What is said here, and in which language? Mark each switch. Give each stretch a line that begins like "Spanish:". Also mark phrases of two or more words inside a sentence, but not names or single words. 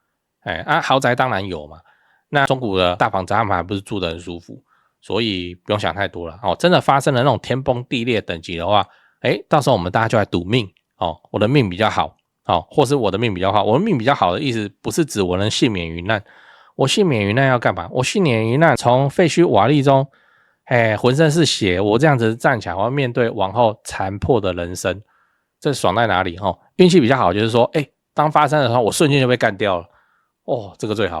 Chinese: 豪宅當然有嘛，那中古的大房子他們還不是住得很舒服？所以不用想太多了哦。真的發生了那種天崩地裂等級的話，到时候我們大家就來賭命哦。我的命比較好哦，或是我的命比較好。我的命比較好的意思不是指我能幸免於難，我幸免於難要幹嘛？我幸免於難，從廢墟瓦礫中。渾身是血，我這樣子站起來，我要面對往後殘破的人生，這爽在哪裡？運氣比較好，就是說，當發生的時候，我瞬間就被幹掉了，這個最好了。